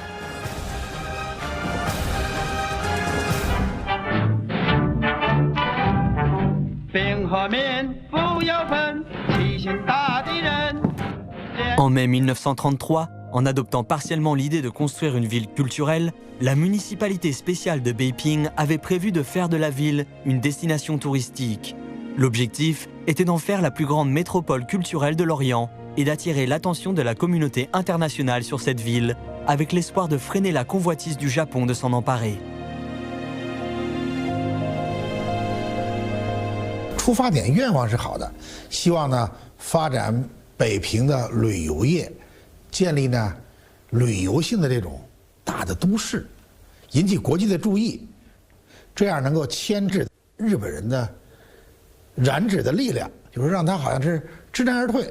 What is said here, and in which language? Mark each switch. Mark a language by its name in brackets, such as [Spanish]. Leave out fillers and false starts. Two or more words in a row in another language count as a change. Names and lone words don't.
[French] En mai 1933, en adoptant partiellement l'idée de construire une ville culturelle, la municipalité spéciale de Beiping avait prévu de faire de la ville une destination touristique. L'objectif était d'en faire la plus grande métropole culturelle de l'Orient et d'attirer l'attention de la communauté internationale sur cette ville, avec l'espoir de freiner la convoitise du Japon de s'en emparer. [Chinese] 出发点愿望是好的，希望呢发展北平的旅游业，建立呢旅游性的这种大的都市，引起国际的注意，这样能够牵制日本人的染指的力量，就是让他好像是知难而退。